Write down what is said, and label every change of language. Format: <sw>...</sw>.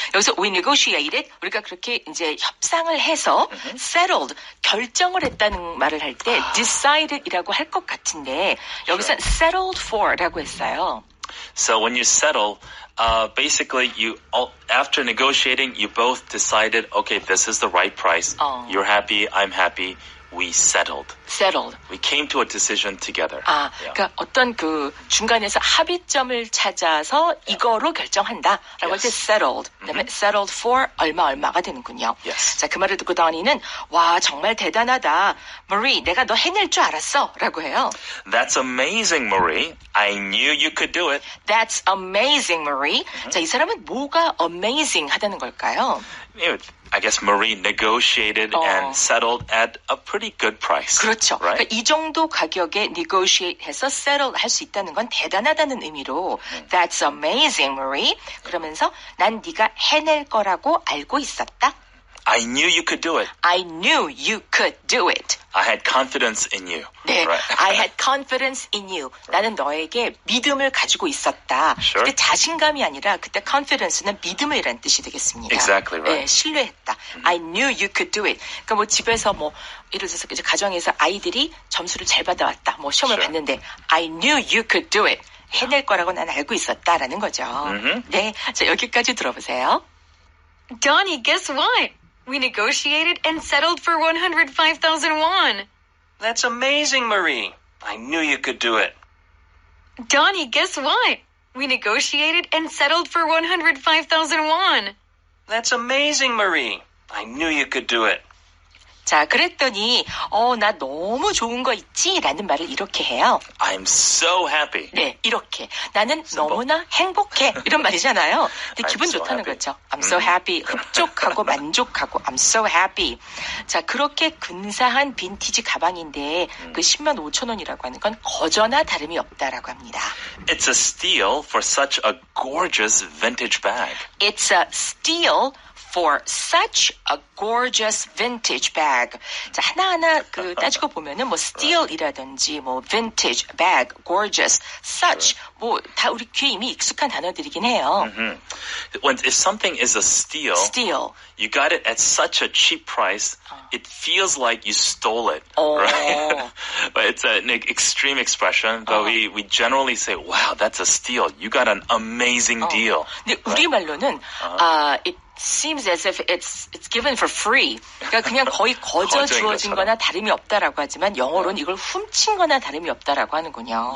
<ko>여기서</ko> <en>we negotiated</en> <ko>우리가 그렇게 이제 협상을 해서 settled 결정을 했다는 말을 할 때 decided이라고 할 것 같은데 여기서 settled for라고 했어요.</ko> <en>So when you settle, basically after negotiating, you both decided, okay, this is the right price. You're happy, I'm happy. We settled. We came to a decision together.</en> <ko>그러니까 어떤 그 중간에서 합의점을 찾아서 이거로 결정한다라고 할 때 settled. 그다음에 settled for 얼마가 되는군요.</ko> <en>Yes.</en> <ko>자, 그 말을 듣고 다니는 와, 정말 대단하다. Marie, 내가 너 해낼 줄 알았어라고 해요.</ko> <en>That's amazing, Marie. I knew you could do it. That's amazing, Marie.</en> <ko>자, 이 사람은 뭐가 amazing 하다는 걸까요?</ko> <en>I guess Marie negotiated and settled at a pretty good price.</en> <ko>그렇죠.</ko> <en>Right?</en> <ko>그러니까 이 정도 가격에 negotiate 해서 settle 할 수 있다는 건 대단하다는 의미로</ko> <en>That's amazing, Marie.</en> <ko>그러면서 난 네가 해낼 거라고 알고 있었다.</ko> <en>I knew you could do it. I knew you could do it. I had confidence in you.</en> <ko>네,</ko> <en>Right. I had confidence in you.</en> <ko>나는 너에게 믿음을 가지고 있었다.</ko> <en>Sure.</en> <ko>그때 자신감이 아니라 그때 confidence는 믿음이라는 뜻이 되겠습니다.</ko> <en>Exactly right.</en> <ko>네, 신뢰했다.</ko> <en>I knew you could do it.</en> <ko>그러니까 뭐 집에서 뭐 예를 들어서 이제 가정에서 아이들이 점수를 잘 받아왔다. 뭐 시험을</ko> <en>Sure.</en> <ko>봤는데</ko> <en>I knew you could do it.</en> <ko>해낼 거라고 난 알고 있었다라는 거죠. 네, 자 여기까지 들어보세요.</ko> <en>Donnie, guess what? We negotiated and settled for 105,000 won. That's amazing, Marie. I knew you could do it. Donnie, guess what? We negotiated and settled for 105,000 won. That's amazing, Marie. I knew you could do it.</en> <ko>자, 그랬더니 나 너무 좋은 거 있지? 라는 말을 이렇게 해요.</ko> <en>I'm so happy.</en> <ko>네, 이렇게. 나는 너무나 행복해. 이런 말이잖아요. 근데</ko> <en>I'm</en> <ko>기분</ko> <en>so</en> <ko>좋다는</ko> <en>happy.</en> <ko>거죠.</ko> <en>I'm so happy.</en> <ko>흡족하고 만족하고</ko> <en>I'm so happy.</en> <ko>자, 그렇게 근사한 빈티지 가방인데 그 10만 5천 원이라고 하는 건 거저나 다름이 없다라고 합니다.</ko> <en>It's a steal for such a gorgeous vintage bag. It's a steal for such a gorgeous vintage bag.</en> <ko>자, 하나하나 그 따지고 보면은 뭐 steal이라든지 뭐 vintage bag, gorgeous, such 뭐 다 우리 귀에 이미 익숙한 단어들이긴 해요.</ko> <en>If something is a steal, you got it at such a cheap price, it feels like you stole it, right? But it's an extreme expression, but we generally say, wow, that's a steal. You got an amazing deal.</en> <ko>근데 우리말로는</ko> <en>it seems as if it's given for free.</en> <ko>그러니까 그냥 거의 거저 주어진 거나 다름이 없다라고 하지만 영어로는 이걸 훔친 거나 다름이 없다라고 하는군요.</ko>